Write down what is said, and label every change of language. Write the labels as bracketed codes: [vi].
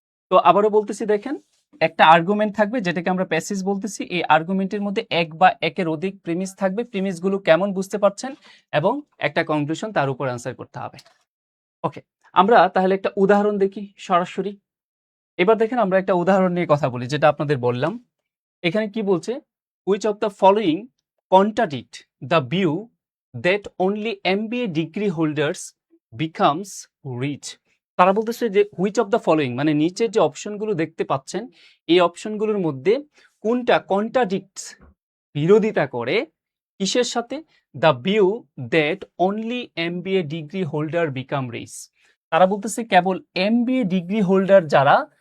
[bn] তো আবারও বলতেছি, দেখেন একটা আর্গুমেন্ট থাকবে যেটাকে আমরা প্যাসেজ বলতেছি। এই আর্গুমেন্টের মধ্যে এক বা একের অধিক প্রিমিস থাকবে, প্রিমিস গুলো কেমন বুঝতে পারছেন, এবং একটা কনক্লুশন, তার উপর আনসার করতে হবে। ওকে, আমরা তাহলে একটা উদাহরণ দেখি সরাসরি। এবার দেখেন আমরা একটা উদাহরণ নিয়ে কথা বলি, যেটা আপনাদের বললাম। এখানে কি বলছে, [en] which of the following contradict the view that only MBA degree holders becomes rich? [bn] তারা বলতেছে যে [en] which of the following, [bn] মানে নিচের যে অপশনগুলো দেখতে পাচ্ছেন, এই অপশনগুলোর মধ্যে কোনটা কন্ট্রাডিক্টস, বিরোধিতা করে কিসের সাথে? [en] The view that only MBA degree holder become rich. [bn] তারা বলতেছে কেবল MBA ডিগ্রি হোল্ডার যারা,